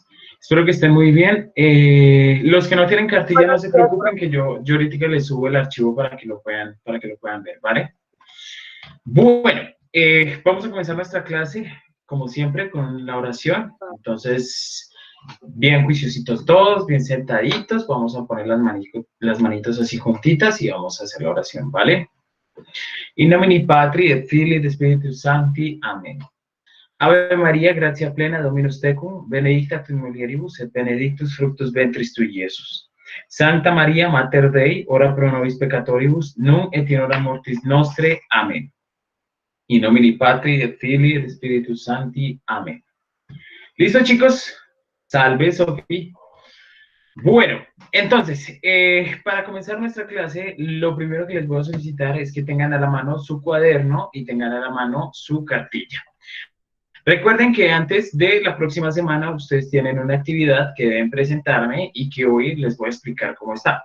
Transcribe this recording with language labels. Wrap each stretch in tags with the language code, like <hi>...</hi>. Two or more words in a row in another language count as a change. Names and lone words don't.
<es>Espero que estén muy bien. Los que no tienen cartilla, no se preocupen, que yo ahorita les subo el archivo para que lo puedan ver, ¿vale? Bueno, vamos a comenzar nuestra clase, como siempre, con la oración. Entonces, bien juiciositos todos, bien sentaditos, vamos a poner las manitos así juntitas y vamos a hacer la oración, ¿vale?</es> <la>In nomine Patri et Filii et Spiritus Sancti.</la> <es>Amén.</es> <la>Ave María, gratia plena, Dominus tecum, benedicta tu in mulieribus et benedictus fructus ventris tui, Iesus. Santa María, Mater Dei, ora pro nobis peccatoribus, nunc et in hora mortis nostre.</la> <es>Amén.</es> <la>In nomine Patri et Filii et Spiritus Sancti.</la> <es>Amén. ¿Listo, chicos? Salve, Sofía. Bueno, entonces, para comenzar nuestra clase, lo primero que les voy a solicitar es que tengan a la mano su cuaderno y tengan a la mano su cartilla. Recuerden que antes de la próxima semana ustedes tienen una actividad que deben presentarme y que hoy les voy a explicar cómo está.</es>